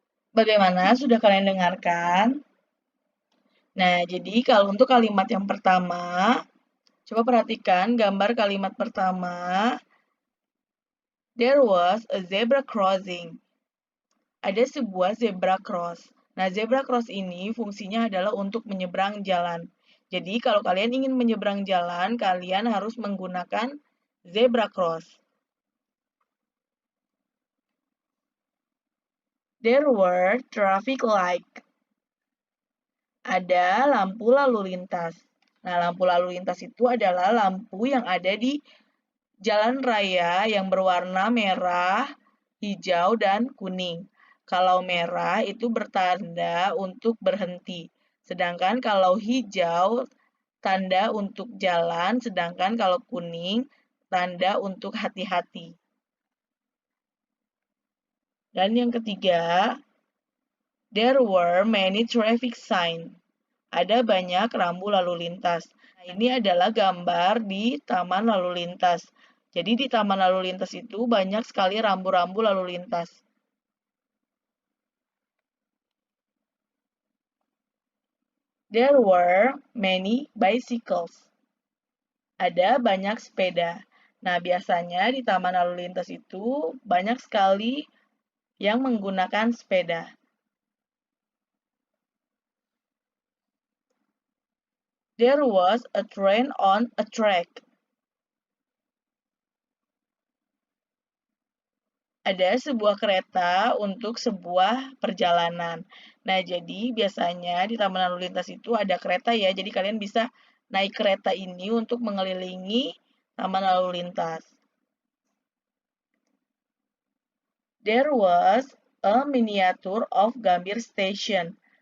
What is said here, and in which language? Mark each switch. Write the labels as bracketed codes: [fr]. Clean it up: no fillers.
[id] Bagaimana? Sudah kalian dengarkan? Nah, jadi kalau untuk kalimat yang pertama, coba perhatikan gambar kalimat pertama. [en] There was a zebra crossing. [id] Ada sebuah zebra cross. Nah, zebra cross ini fungsinya adalah untuk menyeberang jalan. Jadi, kalau kalian ingin menyeberang jalan, kalian harus menggunakan zebra cross. [en] There were traffic lights. [id] Ada lampu lalu lintas. Nah, lampu lalu lintas itu adalah lampu yang ada di jalan raya yang berwarna merah, hijau, dan kuning. Kalau merah itu bertanda untuk berhenti. Sedangkan kalau hijau, tanda untuk jalan. Sedangkan kalau kuning, tanda untuk hati-hati. Dan yang ketiga, [en] there were many traffic signs. [id] Ada banyak rambu lalu lintas. Nah, ini adalah gambar di taman lalu lintas. Jadi di taman lalu lintas itu banyak sekali rambu-rambu lalu lintas. [en] There were many bicycles. [id] Ada banyak sepeda. Nah, biasanya di taman lalu lintas itu banyak sekali yang menggunakan sepeda. [en] There was a train on a track. [id] Ada sebuah kereta untuk sebuah perjalanan. Nah, jadi biasanya di taman lalu lintas itu ada kereta ya. Jadi kalian bisa naik kereta ini untuk mengelilingi taman lalu lintas. [en] There was a miniature of Gambir Station.